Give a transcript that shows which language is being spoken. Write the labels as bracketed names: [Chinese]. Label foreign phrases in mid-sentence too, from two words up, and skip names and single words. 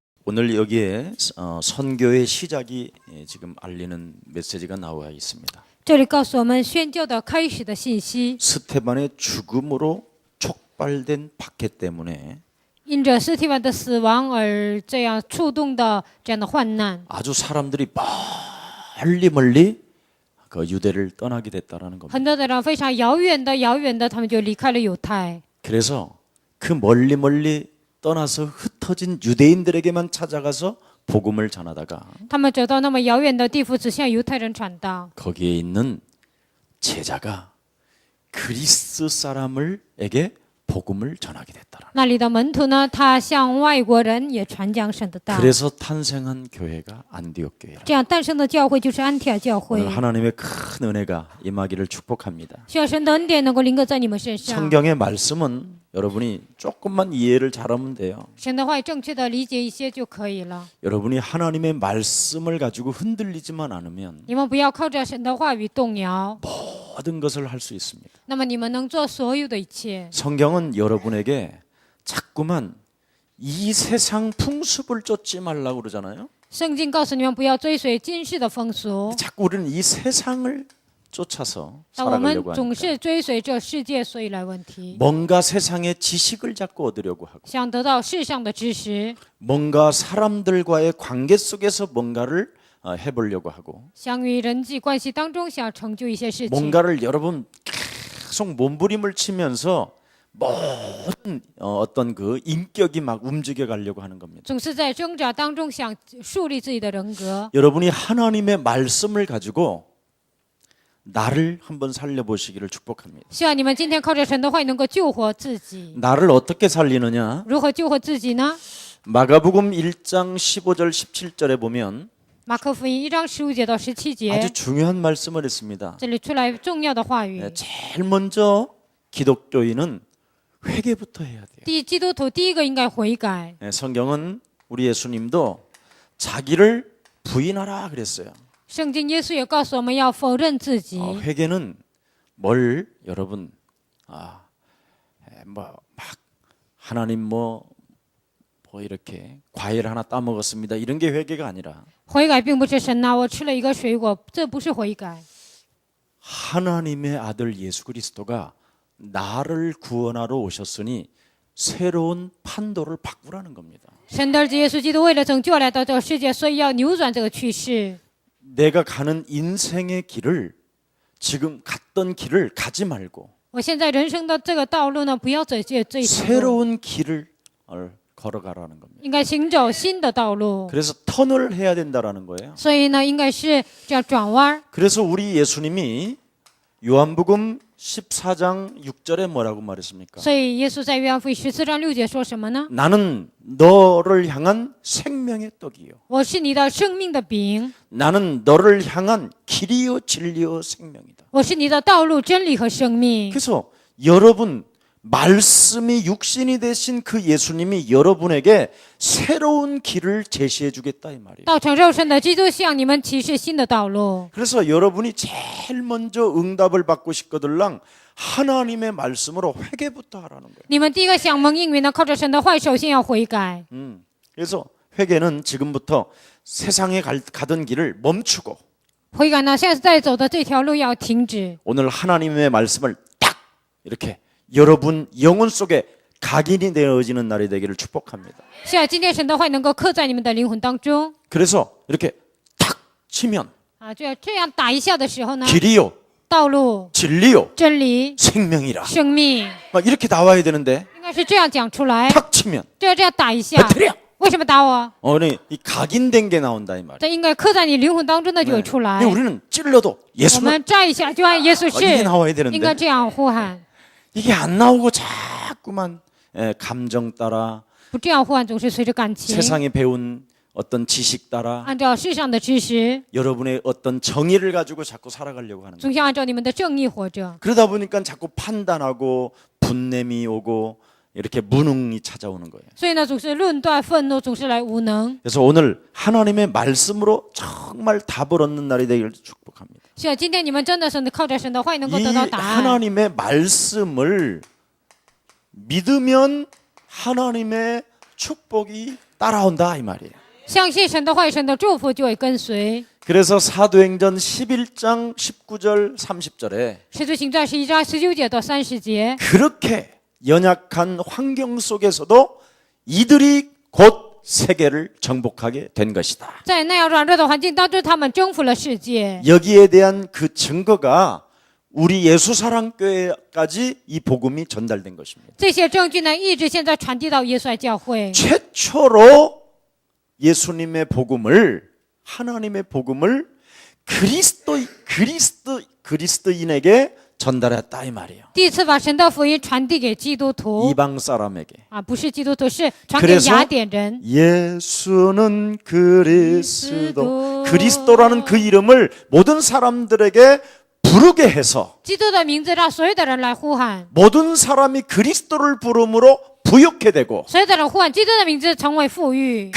[Korean] 오늘 여기에 선교의 시작이 지금 알리는 메시지가 나와 있습니다. [Chinese] 这里告诉我们宣教的开始的信息。 [Korean] 스테반의 죽음으로 촉발된 박해 때문에 [Chinese] 因着斯提凡的死亡而这样触动的这样的患难， [Korean] 아주 사람들이 멀리 그 유대를 떠나게 됐다라는 겁니다. [Chinese] 很多的人非常遥远的，他们就离开了犹太。 [Korean] 그래서 그 멀리 떠나서 흩어진 유대인들에게만 찾아가서 복음을 전하다가 [Chinese] 他们走到那么遥远的地方，只向犹太人传道。 [Korean] 거기에 있는 제자가 그리스 사람에게 복음을 전하게 됐다라. [Chinese] 那里的门徒呢，他向外国人也传讲神的道。 [Korean] 그래서 탄생한 교회가 안디옥 교회라. [Chinese] 这样诞生的教会就是安提阿教会。 [Korean] 오늘 하나님의 큰 은혜가 임하기를 축복합니다. [Chinese] 希望神的恩典能够临格在你们身上。 [Korean] 성경의 말씀은 여러분이 조금만 이해를 잘하면 돼요. [Chinese] 神的话语正确的理解一些就可以了。 [Korean] 여러분이 하나님의 말씀을 가지고 흔들리지만 않으면 [Chinese] 你们不要靠着神的话语动摇， [Korean] 모든 것을 할 수 있습니다. [Chinese] 那么你们能做所有的一切。 [Korean] 성경은 여러분에게 자꾸만 이 세상 풍습을 쫓지 말라고 그러잖아요. [Chinese] 圣经告诉你们不要追随今世的风俗， [Korean] 자꾸 우리는 이 세상을 쫓아서 [Chinese] 但我们 [Korean] 살아가려고 [Chinese] 总 [Korean] 하니까 [Chinese] 是追随这世界，所以来问题， [Korean] 뭔가 세상의 지식을 자꾸 얻으려고 하고 [Chinese] 想得到世上的知识， [Korean] 뭔가 사람들과의 관계 속에서 뭔가를 해보려고 하고 [Chinese] 想与人际关系当中想成就一些事情， [Korean] 뭔가를 여러분 계속 몸부림을 치면서 모든 어떤 그 인격이 막 움직여 가려고 하는 겁니다. [Chinese] 总是在挣扎当中想树立自己的人格。 [Korean] 여러분이 하나님의 말씀을 가지고 나를 한번 살려보시기를 축복합니다. [Chinese] 希望你们今天靠着神的话语能够救活自己。 [Korean] 나를 어떻게 살리느냐? [Chinese] 如何救活自己呢？ [Korean] 마가복음 1장 15절 17절에 보면 [Chinese] 马可福音1章15节到17节， [Korean] 아주 중요한 말씀을 했습니다. [Chinese] 这里出来重要的话语。 [Korean] 제일 먼저 기독교인은 회개부터 해야 돼요. [Chinese] 基督徒第一个应该悔改。 [Korean] 성경은 우리 예수님도 자기를 부인하라 그랬어요. [Chinese] 圣经耶稣也告诉我们要否认自己。 [Korean] 회개는 뭘 여러분 막 하나님 뭐 이렇게 과일 하나 따먹었습니다. 이런 게 회개가 아니라 [Chinese] 悔改并不是神呐，我吃了一个水果，这不是悔改。 [Korean] 하나님의 아들 예수 그리스도가 나를 구원하러 오셨으니 새로운 판도를 바꾸라는 겁니다. [Chinese] 神的儿子耶稣基督为了拯救来到这个世界，所以要扭转这个趋势。 [Korean] 내가 가는 인생의 길을 지금 갔던 길을 가지 말고 [Chinese] 我现在人生的这个道路呢，不要走这一条路， [Korean] 새로운 길을 걸어가라는 겁니다. [Chinese] 应该行走新的道路。 [Korean] 그래서 턴을 해야 된다라는 거예요. [Chinese] 所以呢，应该是这样转弯。 [Korean] 그래서 우리 예수님이 요한복음 14장 6절에 뭐라고 말했습니까? [Chinese] 所以耶稣在约翰福音14章6节说什么呢？ [Korean] 나는 너를 향한 생명의 떡이요. [Chinese] 我是你的生命的饼， [Korean] 나는 너를 향한 길이요 진리요 생명이다. [Chinese] 我是你的道路、真理和生命。 [Korean] 그래서 여러분 말씀이 육신이 되신 그 예수님이 여러분에게 새로운 길을 제시해 주겠다 이 말이에요. [Chinese] 道成肉身的基督向你们启示新的道路。 [Korean] 그래서 여러분이 제일 먼저 응답을 받고 싶거들랑 하나님의 말씀으로 회개부터 하라는 거예요. [Chinese] 你们第一个想蒙应允的，靠着神的话语，首先要悔改。 [Korean] 그래서 회개는 지금부터 세상에 가던 길을 멈추고 [Chinese] 悔改呢，现在走的这条路要停止。 [Korean] 오늘 하나님의 말씀을 딱 이렇게 여러분 영혼 속에 각인이 되어지는 날이 되기를 축복합니다. [Chinese] 希望今天神的话能够刻在你们的灵魂当中。 [Korean] 그래서 이렇게 탁 치면 [Chinese] 这样打一下的时候呢， [Korean] 길이요 [Chinese] 道路、 [Korean] 진리요 [Chinese] 真理、 [Korean] 생명이라 [Chinese] 生命， [Korean] 막 이렇게 나와야 되는데 [Chinese] 应该是这样讲出来。 [Korean] 탁 치면 [Chinese] 这样打一下， [Korean] 배틀이야. [Chinese] 为什么打我？ [Korean] 이 각인된 게 나온다 이 말이에요. [Chinese] 这应该刻在你灵魂当中的就会出来。 [Korean] 근데 우리는 찔러도 [Chinese] 我 [Korean] 예수는 [Chinese] 们站一下就按耶稣 [Korean] 이게 [Chinese] 是， [Korean] 나와야 [Chinese] 应该 [Korean] 되는데 [Chinese] 这样呼喊， [Korean] 이게 안 나오고 자꾸만 감정 따라 [Chinese] 不这样呼喊总是随着感情， [Korean] 세상에 배운 어떤 지식 따라 [Chinese] 按照世上的知识， [Korean] 여러분의 어떤 정의를 가지고 자꾸 살아가려고 하는 거예요. [Chinese] 总想按照你们的正义活着。 [Korean] 그러다 보니까 자꾸 판단하고 분냄이 오고 이렇게 무능이 찾아오는 거예요. [Chinese] 所以呢，总是论断、愤怒，总是来无能。 [Korean] 그래서 오늘 하나님의 말씀으로 정말 답을 얻는 날이 되기를 축복합니다. [Chinese] 希望今天你们真的是靠着神的话语能够 [Korean] 이 [Chinese] 得到答案。 [Korean] 하나님의 말씀을 믿으면 하나님의 축복이 따라온다 이 말이에요. [Chinese] 相信神的话语、神的祝福就会跟随。 [Korean] 그래서 사도행전 11장 19절 30절에 [Chinese] 使徒行传11章19节到30节， [Korean] 그렇게 연약한 환경 속에서도 이들이 곧 세계를 정복하게 된 것이다. [Chinese] 在那样软弱的环境当中，他们征服了世界。 [Korean] 여기에 대한 그 증거가 우리 예수사랑교회까지 이 복음이 전달된 것입니다. [Chinese] 这些证据呢，一直现在传递到耶稣爱教会。 [Korean] 최초로 예수님의 복음을 하나님의 복음을 그리스도인에게 전달했다 이 말이에요. [Chinese] 第一次把神的福音传递给基督徒 [Korean] 이방 사람에게. [Chinese] 啊，不是基督徒，是传给雅典人。 [Korean] 예수는 그리스도라는 그 이름을 모든 사람들에게 부르게 해서 [Chinese] 基督的名字让所有的人来呼喊， [Korean] 모든 사람이 그리스도를 부름으로 부욕해 되고 [Chinese] 所有的人呼喊基督的名字成为富裕。